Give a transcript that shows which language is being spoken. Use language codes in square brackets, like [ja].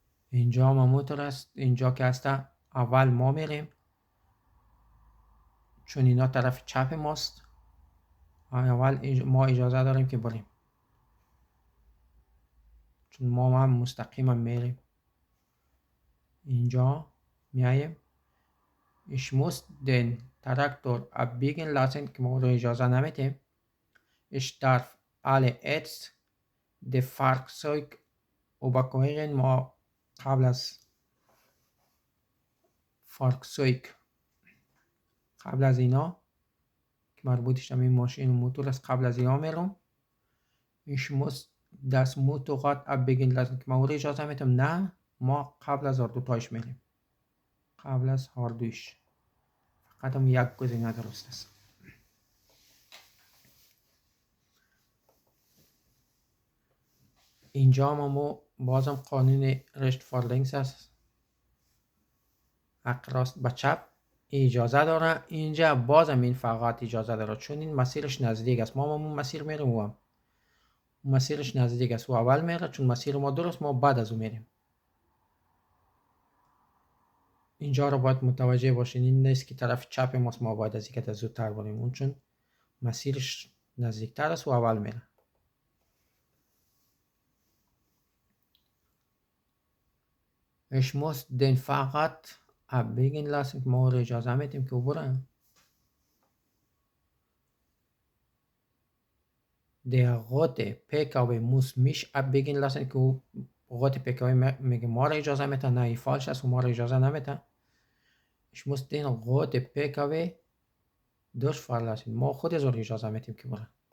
[fa] اینجا هم موتور است. اینجا که هسته اول ما میریم چون اینا طرف چپ ماست، اول ما اجازه داریم که بریم چون ما هم مستقیم هم میریم. اینجا میاییم [de] ich muss den Traktor abbiegen lassen [fa] که ما رو اجازه نمیتیم. [de] ich darf alle jetzt de Fahrzeug überqueren. [fa] ما قبل از فارکسویک، قبل از اینا که مربوطش هم این ماشین و موتور است، قبل از اینا میرم. [de] ich muss das Motorrad abbiegen lassen [fa] که ما رو اجازه میتیم. نه، ما قبل از دوتایش میریم، قبل از هر دویش. فقط هم یک گزینه درست است. اینجا ما بازم قانون رشت فارلنگس است، حق راست به چپ اجازه داره. اینجا بازم این فقط اجازه داره چون این مسیرش نزدیک است. ما اون مسیر میریم و هم مسیرش نزدیک است و اول میره چون مسیر ما درست، ما بعد از اون میریم. اینجا رو باید متوجه باشین، این نیست که طرف چپ ماست ما باید از اینکه زودتر بریم، اون چون مسیرش نزدیکتر است و اول میره. [de] Ich muss den Fahrrad abbiegen lassen [fa] که ما اجازه میدیم که برن. [de] Der rote PKW muss mich abbiegen lassen [fa] که او rote PKW میگه ما را اجازه میده. نه این فالش است و ما را اجازه نمیده. [de] Ich muss den rote PKW durchfahren lassen. [fa] ما خود از اون اجازه میدیم که برن.